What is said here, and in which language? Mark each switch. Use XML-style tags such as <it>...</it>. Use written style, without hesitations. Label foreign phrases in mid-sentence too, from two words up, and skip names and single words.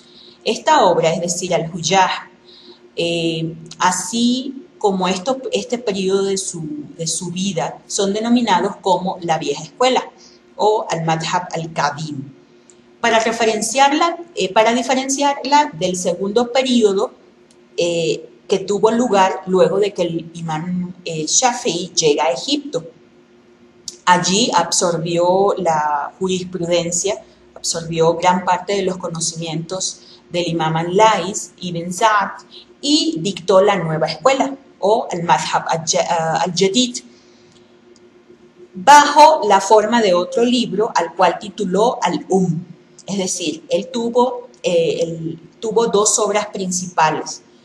<es>Esta obra, es decir, Al-Hujah, así como este periodo de su vida, son denominados como la vieja escuela o</es> <ar>المذهب القديم,</ar> <es>para diferenciarla del segundo periodo que tuvo lugar luego de que el imam Shafi'i llega a Egipto. Allí absorbió la jurisprudencia, absorbió gran parte de los conocimientos del imam al-Laiz ibn Sa'd y dictó la nueva escuela o el</es> <ar>مذهب الجديد,</ar> <es>bajo la forma de otro libro al cual tituló al-Umm. Es decir, él tuvo dos obras principales.</es>